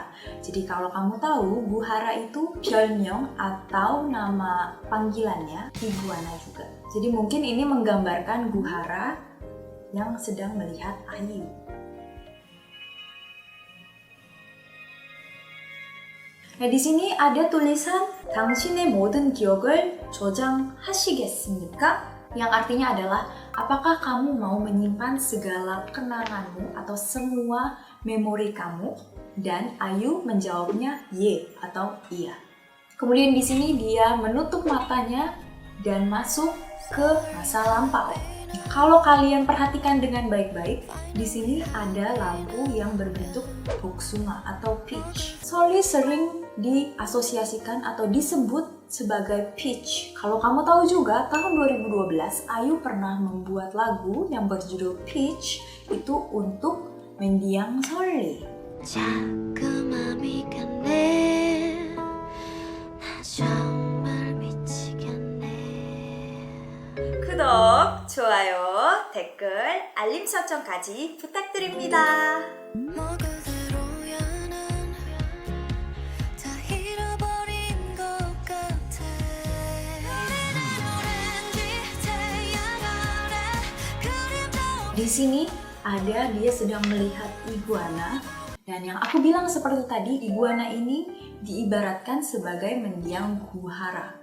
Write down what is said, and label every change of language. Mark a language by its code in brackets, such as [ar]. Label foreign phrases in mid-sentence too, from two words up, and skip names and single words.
[id] Jadi kalau kamu tahu, Guhara itu 별명 atau nama panggilannya iguana juga. Jadi mungkin ini menggambarkan Guhara yang sedang melihat IU. Nah, di sini ada tulisan [ko] 당신의 모든 기억을 저장하시겠습니까? [id] Yang artinya adalah, apakah kamu mau menyimpan segala kenanganmu atau semua memori kamu? Dan IU menjawabnya ye atau iya. Kemudian di sini dia menutup matanya dan masuk ke masa lampau. Kalau kalian perhatikan dengan baik-baik, di sini ada lampu yang berbentuk boksunga atau peach. Seolli sering diasosiasikan atau disebut sebagai peach. Kalau kamu tahu juga, tahun 2012 IU pernah membuat lagu yang berjudul Peach itu untuk mendiang Seolli. [ko] 구독, 좋아요, 댓글, 알림 설정까지 부탁드립니다. [id] Di sini ada dia sedang melihat iguana, dan yang aku bilang seperti tadi, iguana ini diibaratkan sebagai mendiang Guhara.